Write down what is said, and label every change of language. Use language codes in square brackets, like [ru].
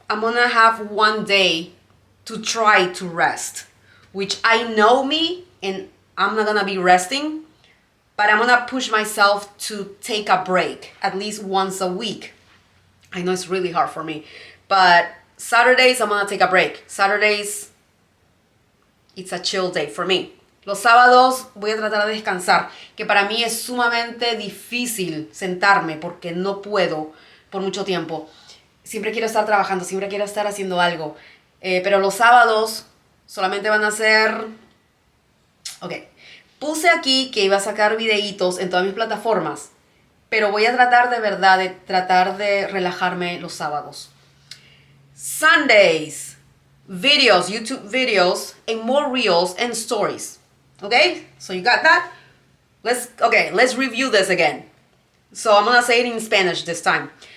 [en] I'm gonna have one day to try to rest, which I know me, and I'm not gonna be resting, but I'm gonna push myself to take a break at least once a week. I know it's really hard for me, but Saturdays, I'm gonna take a break. Saturdays, it's a chill day for me. [es] Los sábados voy a tratar de descansar, que para mí es sumamente difícil sentarme porque no puedo por mucho tiempo. Siempre quiero estar trabajando, siempre quiero estar haciendo algo. Pero los sábados solamente van a ser... Ok, puse aquí que iba a sacar videitos en todas mis plataformas, pero voy a tratar de verdad de relajarme los sábados. [en] Sundays, videos, YouTube videos, and more reels and stories. Okay, so you got that? Let's review this again. So I'm gonna say it in Spanish this time.